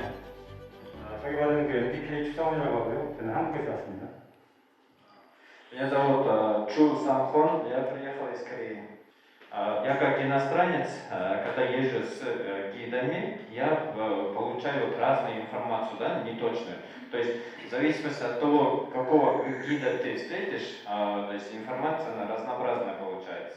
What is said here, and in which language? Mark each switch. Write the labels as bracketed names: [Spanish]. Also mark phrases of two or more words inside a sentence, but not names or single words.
[Korean] 저기는 그 MBK 추정훈이라고 하고요. 저는 한국에서 왔습니다. [Russian] Меня зовут Чу Самхон, я приехал из Кореи. Я как иностранец, когда езжу с гидами, я получаю разную информацию, да, неточную. То есть в зависимости от того, какого гида ты встретишь, то есть информация она разнообразная получается.